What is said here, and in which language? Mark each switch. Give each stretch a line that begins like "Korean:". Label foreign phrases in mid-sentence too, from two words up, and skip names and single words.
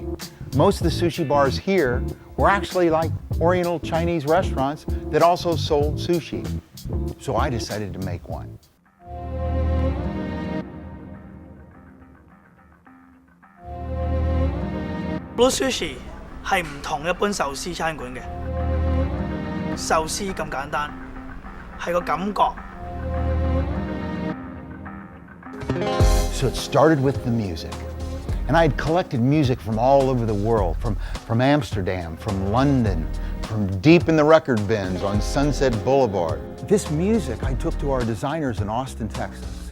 English: Most of the sushi bars here were actually like Oriental Chinese restaurants that also sold sushi. So I decided to make one.
Cantonese: Blue Sushi 係唔同一般壽司餐館嘅，壽司咁簡單，係個感覺。
English: So it started with the music. And I had collected music from all over the world, from Amsterdam, from London, from deep in the record bins on Sunset Boulevard. This music I took to our designers in Austin, Texas.